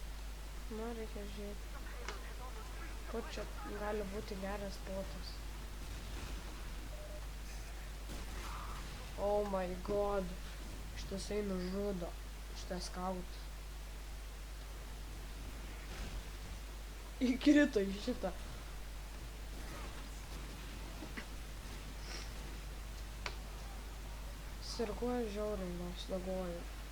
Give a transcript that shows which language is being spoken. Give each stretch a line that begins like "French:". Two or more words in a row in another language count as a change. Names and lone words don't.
Lithuanian: Nu, reikia žiūrėti. Kur čia gali būti geras spotas.
English: Oh my god.
Lithuanian: Šitasai nužudo. Šitas scout. Įkrito į šitą. Sirguoja žiauriai, nors sloguoju.